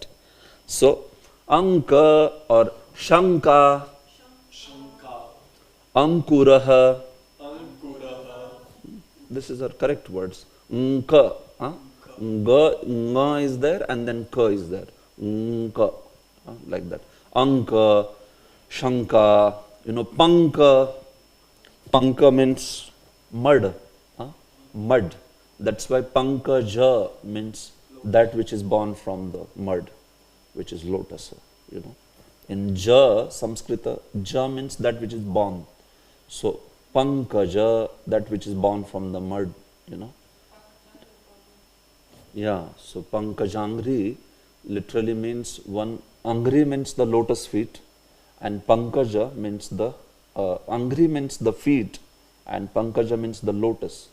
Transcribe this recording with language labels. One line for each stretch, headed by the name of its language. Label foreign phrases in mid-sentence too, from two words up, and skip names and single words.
English: So, anka or shanka, ankuraha. This is our correct words. Nka, nga is there and then ka is there. Nka, like that. Anka, shanka, panka. Panka means mud. Mud. That's why pankaja means that which is born from the mud, which is lotus. In ja, Sanskrit, ja means that which is born. So pankaja, that which is born from the mud, Yeah, so pankajangri literally means one, angri means the lotus feet, and pankaja means the, angri means the feet, and pankaja means the lotus.